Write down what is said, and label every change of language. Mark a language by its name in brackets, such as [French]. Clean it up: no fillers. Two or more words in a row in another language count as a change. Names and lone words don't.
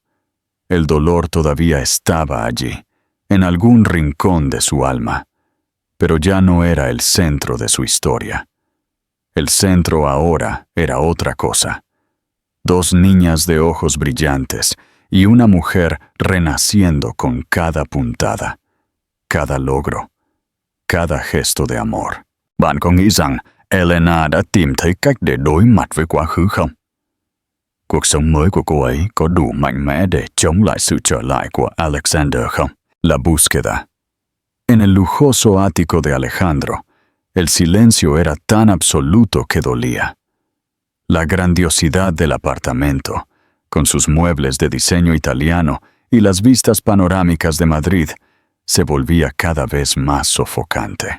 [Spanish] El dolor todavía estaba allí, en algún rincón de su alma, pero ya no era el centro de su historia. El centro ahora era otra cosa. 2 niñas de ojos brillantes y una mujer renaciendo con cada puntada, cada logro, cada gesto de amor. [Vietnamese] Bạn có nghĩ rằng Elena đã tìm thấy cách để đối mặt với quá khứ không? Cuộc sống mới của cô ấy có đủ mạnh mẽ để chống lại sự trở lại của Alexander không? [Spanish] La búsqueda. En el lujoso ático de Alejandro, el silencio era tan absoluto que dolía. La grandiosidad del apartamento, con sus muebles de diseño italiano y las vistas panorámicas de Madrid, se volvía cada vez más sofocante.